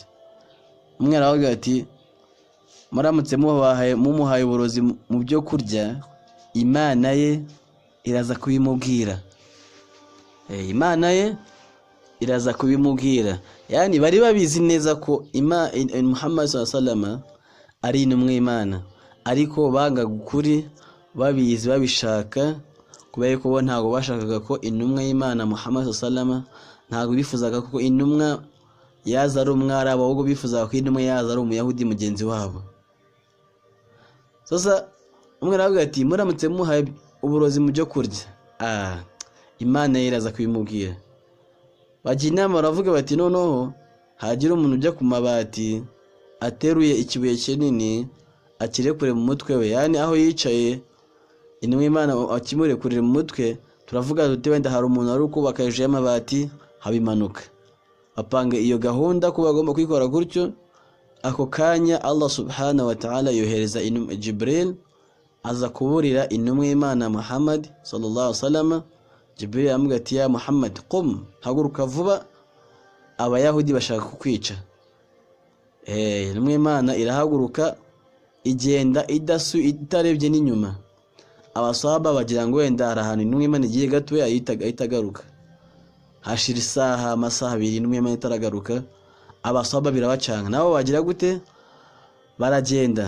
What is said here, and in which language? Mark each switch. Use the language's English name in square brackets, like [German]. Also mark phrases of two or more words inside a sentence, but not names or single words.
[Kinyarwanda] Umwe aravuga ati muramutse mumuhaye uburozi mu byo kurya, Imana ye iraza kubimubwira. Imana ye iraza kubimubwira. Yani bari babizi neza ko Muhammad [Arabic] صلى الله عليه وسلم [Kinyarwanda] ari intumwa y'Imana, ariko banga gukuri, babizi babishaka, kubera ko bo ntago bashakaga ko intumwa y'Imana Muhammad [Arabic] صلى الله عليه وسلم, [Kinyarwanda] ntago bifuzaga ko intumwa yaza ari umwarabu, ahubwo bifuzaga ko intumwa yaza ari umuyahudi mugenzi wabo. Umwe aravuga ati muramutse muhaye uburozi mu byo kurya, Imana iraza kubimubwira. Bajya inama, baravuga bati noneho hagira umuntu ujya ku mabati ateruye ikibuye kinini akirekure mu mutwe we, yani aho yicaye intumwa y'Imana akimurekurira mu mutwe, turavuga tuti wenda hari umuntu ari kubaka hejuru y'amabati habimanuka. Bapanga iyo gahunda ko bagomba kwikora gutyo. Ako kanya Allah [Arabic] سبحانه وتعالى [Kinyarwanda] yohereza Jibril aza kuburira intumwa y'Imana Muhammad [Arabic] صلى الله عليه وسلم. [Kinyarwanda] Jibril amubwira ati [Arabic] يا محمد قم, [Kinyarwanda] haguruka vuba, abayahudi bashaka kukwica. Intumwa y'Imana irahaguruka igenda itarebye n'inyuma. abasahaba bagira ngo wenda hari ahantu intumwa y'Imana igiye gato ahita agaruka, hashira isaha amasaha 2 intumwa y'Imana itaragaruka, abasahaba birabacanga, nabo bagira gute, baragenda.